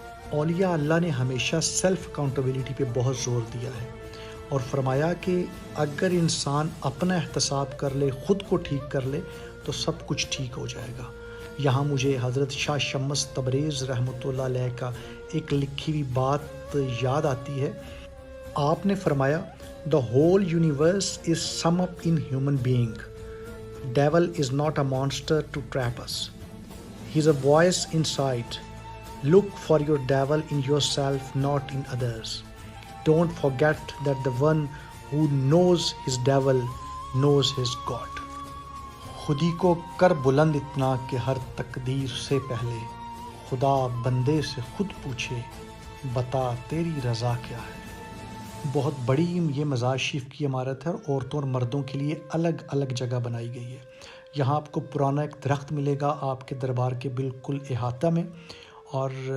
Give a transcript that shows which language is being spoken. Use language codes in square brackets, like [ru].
[ur] اولیاء اللہ نے ہمیشہ سیلف اکاؤنٹیبلٹی پہ بہت زور دیا ہے اور فرمایا کہ اگر انسان اپنا احتساب کر لے، خود کو ٹھیک کر لے، تو سب کچھ ٹھیک ہو جائے گا۔ یہاں مجھے حضرت شاہ شمس تبریز رحمۃ اللہ علیہ کا ایک لکھی ہوئی بات یاد آتی ہے۔ آپ نے فرمایا، [en] "The whole universe is sum up in human being. Devil is not a monster to trap us. He is a voice inside. Look for your devil in yourself, not in others. Don't forget that the one who knows his devil knows his God." [ur] خودی کو کر بلند اتنا کہ ہر تقدیر سے پہلے خدا بندے سے خود پوچھے، بتا تیری رضا کیا ہے۔ بہت بڑی یہ مزار شریف کی عمارت ہے اور عورتوں اور مردوں کے لیے الگ الگ جگہ بنائی گئی ہے۔ یہاں آپ کو پرانا ایک درخت ملے گا آپ کے دربار کے بالکل احاطہ میں، اور